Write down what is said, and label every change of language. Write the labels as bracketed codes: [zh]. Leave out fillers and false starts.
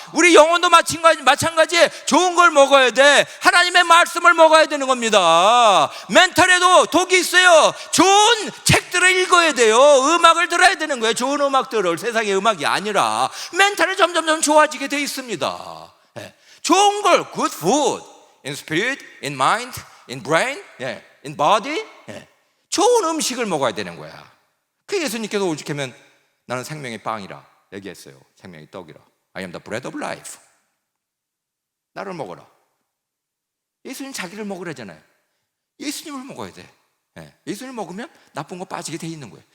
[ko] 우리 영혼도 마찬가지에 좋은 걸 먹어야 돼. 하나님의 말씀을 먹어야 되는 겁니다. 멘탈에도 독이 있어요. 좋은 책들을 읽어야 돼요. 음악을 들어야 되는 거예요. 좋은 음악들을. 세상의 음악이 아니라. 멘탈이 점점 좋아지게 되어 있습니다. 좋은 걸, [en] good food, in spirit, in mind, in brain, in body. [ko] 좋은 음식을 먹어야 되는 거야. 그 예수님께서 오죽하면 나는 생명의 빵이라 얘기했어요. 생명의 떡이라. [en] I am the bread of life. [ko] 나를 먹어라. 예수님 자기를 먹으라잖아요. 예수님을 먹어야 돼. 예수님을 먹으면 나쁜 거 빠지게 돼 있는 거예요.